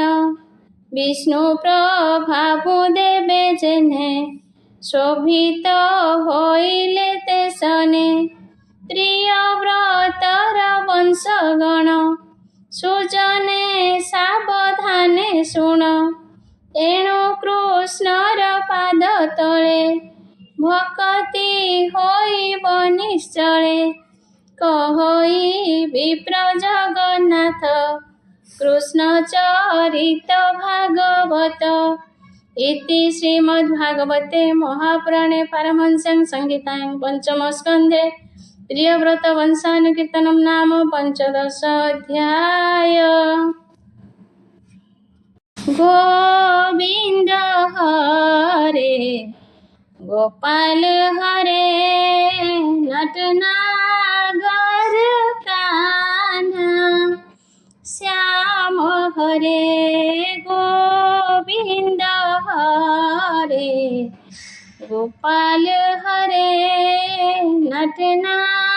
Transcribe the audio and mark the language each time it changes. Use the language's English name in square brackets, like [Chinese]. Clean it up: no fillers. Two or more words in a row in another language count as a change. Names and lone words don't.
[Odia] ବିଷ୍ଣୁ ପ୍ରଭାବୁ ଦେବେ ଯେହ୍ନେ ଶୋଭିତ ହୋଇଲେ ତେସନେ ପ୍ରିୟବ୍ରତର ବଂଶଗଣ ସୁଜନେ ସାବଧାନେ ଶୁଣ ଏଣୁ କୃଷ୍ଣର ପାଦ ତଳେ ଭକତି ହୋଇବ ନିଶ୍ଚଳେ କହଇ ବିପ୍ର ଜଗନ୍ନାଥ [Sanskrit] कृष्णचरित भागवत इति श्रीमद्भागवते महापुराणे पारमहंस्यां संहितायां पंचमस्कन्धे प्रियव्रतवंशानुकीर्तनं नाम पञ्चदशोऽध्याय। [Hindi] गोविन्द हरे गोपाल हरे नटनागर कान्हा श्याम हरे गोविन्द हरे गोपाल हरे नटनागर